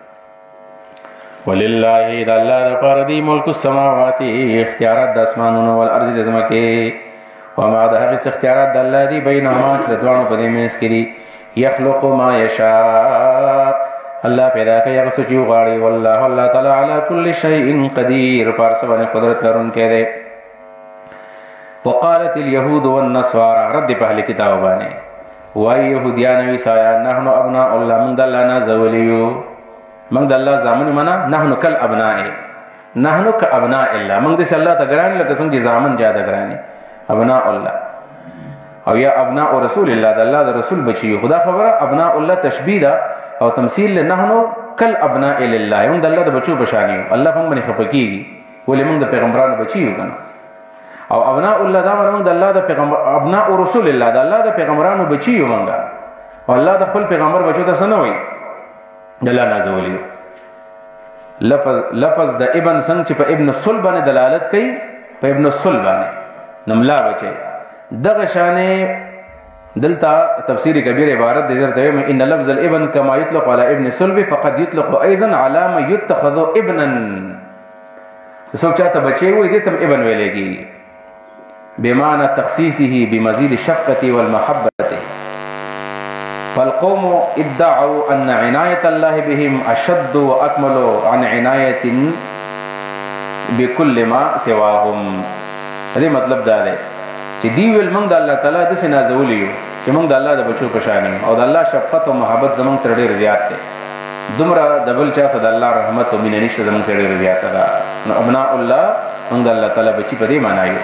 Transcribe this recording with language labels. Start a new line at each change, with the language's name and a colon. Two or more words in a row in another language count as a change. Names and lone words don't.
Pashto: ولله د الله لپاره دی
Arabic: ملک السماوات،
Pashto: اختیارات د اسمانونو، او الارض د زمکه، وما ده هغه اختیارات د الله دی بینهما، چې د دوه په دې منځ کې دي.
Arabic: یخلق ما یشاء،
Pashto: الله پیدا کوي هغه څه چې وغواړي.
Arabic: والله الله تعالی علی کل شیء قدیر،
Pashto: پر څه باندې قدرت لرونکی دی.
Arabic: وقالت اليهود والنصارى،
Pashto: رد په اهل کتاب باندې وای يهوديان او عیسایان،
Arabic: نحن ابناء الله،
Pashto: من د الله نه زولیو، من د الله زامن منا،
Arabic: نحن کل ابناء، نحن کابناء الله،
Pashto: من د الله ته ګران لکه څنګه زامن جاده ګرانی،
Arabic: ابناء الله.
Pashto: او
Arabic: یا ابناء رسول الله،
Pashto: د الله د رسول بچیو. خدا خبره
Arabic: ابناء الله
Pashto: تشبیه ده او تمثيل له
Arabic: نحنو کل ابناء لله،
Pashto: موږ د الله د بچو بشانیو، الله هم باندې خپکیږي، ولې موږ د پیغمبرانو بچیو کنه. او
Arabic: ابناء الله
Pashto: دا موږ د الله د پیغمبر،
Arabic: ابناء رسول الله
Pashto: د الله د پیغمبرانو بچیو موږ، او الله د خپل پیغمبر بچو ته سنوي د الله نازولیو. لفظ د ابن څنګه چې په
Arabic: ابن الصلب
Pashto: باندې دلالت کوي، په
Arabic: ابن الصلب
Pashto: باندې نملا بچي، دغه شانه دلتا تفسیر کبیر عبارت دې درته وایم،
Arabic: ان لفظ الابن كما يطلق على ابن الصلب فقد يطلق ايضا على ما يتخذ ابنا،
Pashto: څوک چاته بچي وي دې تم ابن ویلېږي،
Arabic: بمعنى تخصيصه بمزيد الشفقة والمحبة. فالقوم ادعوا أن عناية الله بهم أشد وأكمل عن عناية بكل ما سواهم.
Pashto: دې مطلب دا دی چې دی ویل موږ د الله تعالی داسې نازولی یو چې موږ د الله د بچو په شان یو او د الله شفقت او محبت زموږ تر ډېر زیات دی. دومره د بل چا څخه د الله رحمت او مینه نشته زموږ سره ډېره زیاته ده. نو
Arabic: ابناء الله
Pashto: موږ د الله تعالی بچي په دې معنا یو.